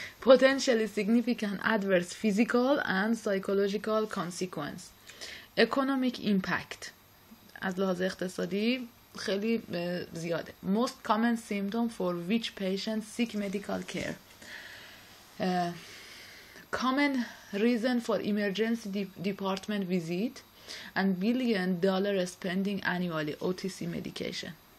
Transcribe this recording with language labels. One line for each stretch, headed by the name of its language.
English: Potentially significant adverse physical and psychological consequence. Economic impact.
Persian: از لحاظ اقتصادی خیلی زیاده.
English: Most common symptom for which patients seek medical care. Common reason for emergency department visit and $1 billion spending annually OTC medication.